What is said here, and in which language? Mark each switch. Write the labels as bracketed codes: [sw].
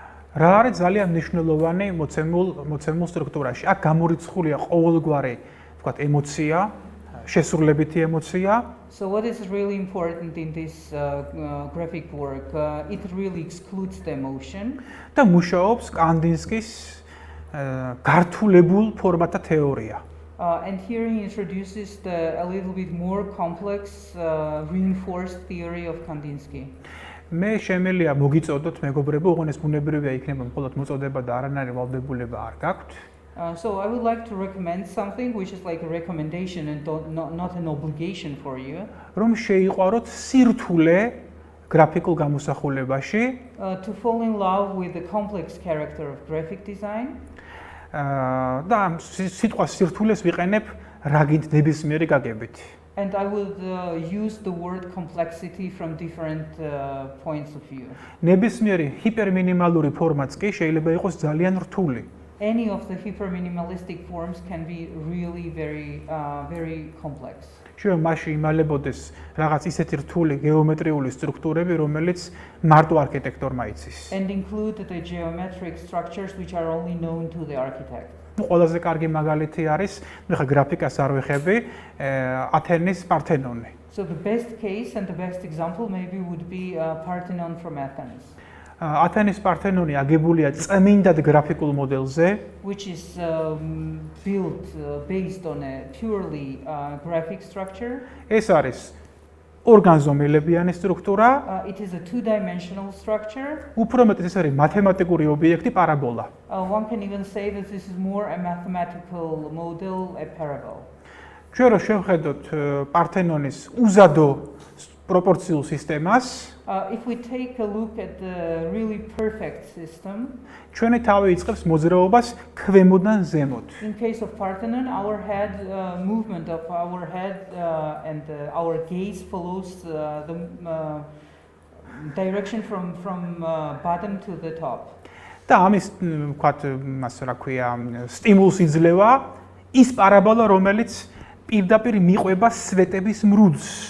[ka] რა არის ძალიან მნიშვნელოვანი მოცემულ სტრუქტურაში? აქ გამორიცხულია ყოველგვარი, ვთქვათ, ემოცია, შესრულებითი ემოცია. [en] So what is really important in this graphic work? It really excludes the emotion. [ka] და მუშაობს კანდინსკის გართულებულ ფორმათა თეორია. [en] And here he introduces a little bit more complex reinforced theory of Kandinsky. [ka] მე შემიძლია მოგიწოდოთ მეგობრებო, ოღონდ ეს ბუნებრივია იქნება მხოლოდ მოწოდება და არანაირი ვალდებულება არ გაქვთ. [en] So I would like to recommend something which is like a recommendation and not an obligation for you. [ka] რომ შეიყვაროთ სირთულე გრაფიკულ გამოსახულებაში. [en] To fall in love with the complex character of graphic design. [ka] და სიტყვა სირთულეს ვიყენებ რაგით ნებისმიერი გაგებით. [en] And I would use the word complexity from different points of view. [ka] ნებისმიერი ჰიპერმინიმალური ფორმაც კი შეიძლება იყოს ძალიან რთული. [en] Any of the hyperminimalistic forms can be really very complex. [ka] შეიძლება მასში იმალებოდეს რაღაც ისეთი რთული გეომეტრიული სტრუქტურები, რომელიც მარტო არქიტექტორმა იცის. [en] And include the geometric structures which are only known to the architect. [ka] ყველაზე კარგი მაგალითი არის, ნახე გრაფიკას არ ვეხები, ათენის პართენონი. [en] So the best case and the best example maybe would be Parthenon from Athens. [ka] ათენის პართენონი აგებულია წმინდად გრაფიკულ მოდელზე, [en] which is built based on a purely graphic structure. [ka] ეს არის ორგანზომილებიანი სტრუქტურა. [en] It is a two-dimensional structure. [ka] უფრო მეტად ეს არის მათემატიკური ობიექტი პარაბოლა. [en] One can even say that this is more a mathematical model, a parabole. [ka] ჩვენ რო შევხედოთ პართენონის უზადო პროპორციულ სისტემას, [en] if we take a look at the really perfect system, [ka] ჩვენი თავი იწყებს მოძრაობას ქვემოდან ზემოთ. [en] In case of Parthenon, our head movement of our head and our gaze follows the direction from bottom to the top. [ka] და ამის ვქვათ, მას რა ქვია, სტიმულს იძლევა ის პარაბოლა, რომელიც პირდაპირ მიყვება სვეტების მრუდს.